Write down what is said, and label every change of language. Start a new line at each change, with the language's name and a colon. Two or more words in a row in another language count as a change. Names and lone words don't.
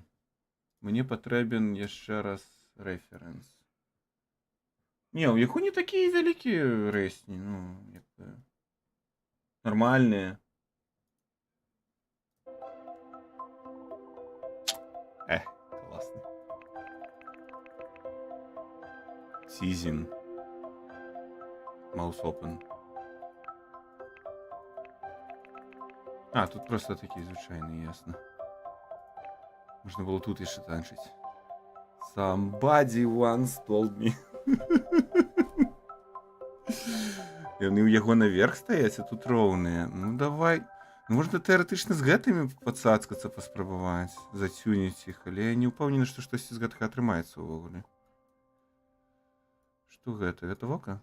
Belarusian: Мне патрэбен яшчэ раз рэферэнс. Не, у яго не такія вялікія рэсні, ну, як бы... Нормальныя. Класна. Season.
English: Mouse open.
Belarusian: А, тут
Russian: просто такие
Belarusian: звычайные, ясно.
Russian: Можно было тут еще танчить.
English: Somebody once told me.
Belarusian: Яны ў яго наверх стаяць, а тут роўныя. Ну давай. Ну, можна тэарэтычна з гэтымі пацацкацца, паспрабаваць, зацюніць іх, але я не ўпэўнены, што штосьці з гэтага атрымаецца ўвогуле. Што гэта? Гэта вока?